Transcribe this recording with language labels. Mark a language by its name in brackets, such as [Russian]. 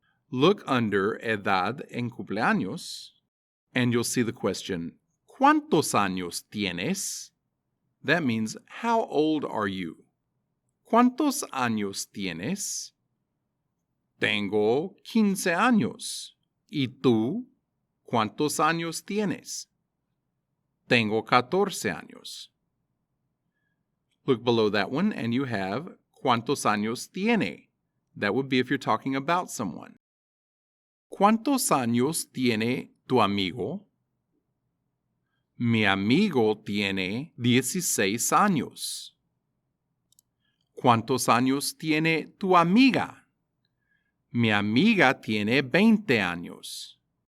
[English] Look under [Spanish] edad en cumpleaños, [English] and you'll see the question, [Spanish] ¿Cuántos años tienes? [English] That means, how old are you? [Spanish] ¿Cuántos años tienes? Tengo 15 años. ¿Y tú? ¿Cuántos años tienes? Tengo 14 años. [English] Look below that one and you have [Spanish] ¿Cuántos años tiene? [English] That would be if you're talking about someone. [Spanish] ¿Cuántos años tiene tu amigo? Mi amigo tiene 16 años. ¿Cuántos años tiene tu amiga? Mi amiga tiene 20 años.